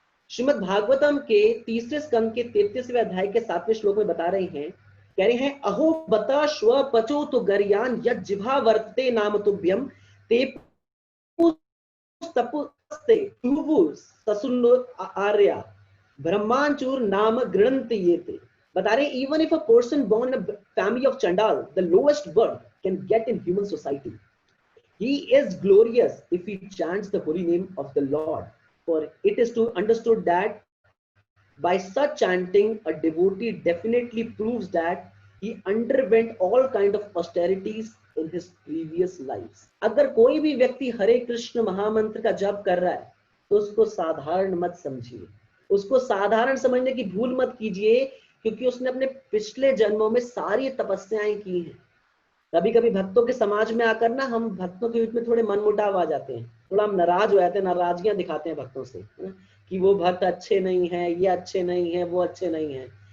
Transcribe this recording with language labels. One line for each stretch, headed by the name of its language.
Hindi: श्रीमद् भागवतम के 3 स्कंद के 33वें अध्याय के 7वें श्लोक में बता रहे हैं, कह रहे हैं,
Sanskrit: अहो बता श्व पचो तो गरियान यद जिह्वा वर्तते नाम तुभ्यम ते तपुस्ते ससुन्नो आर्या ब्रह्मांचूर नाम गृणंति येते।
Hindi: बता रहे,
English: Even if a person born in a family of Chandal, the lowest bird can get in human society. He is glorious if he chants the holy name of the Lord. For it is to understood that by such chanting, a devotee definitely proves that he underwent all kind of austerities in his previous lives.
Hindi: अगर कोई भी व्यक्ति हरे कृष्ण महामंत्र का जप कर रहा है तो उसको साधारण मत समझिए, उसको साधारण समझने की भूल मत कीजिए, क्योंकि उसने अपने पिछले जन्मों में सारी तपस्याएं की हैं। कभी कभी भक्तों के समाज में आकर ना, हम भक्तों के बीच में थोड़े मनमुटाव आ जाते हैं, थोड़ा हम नाराज हो जाते हैं, नाराजगियां दिखाते हैं भक्तों से, कि वो भक्त अच्छे नहीं है, ये अच्छे नहीं है, वो अच्छे नहीं है।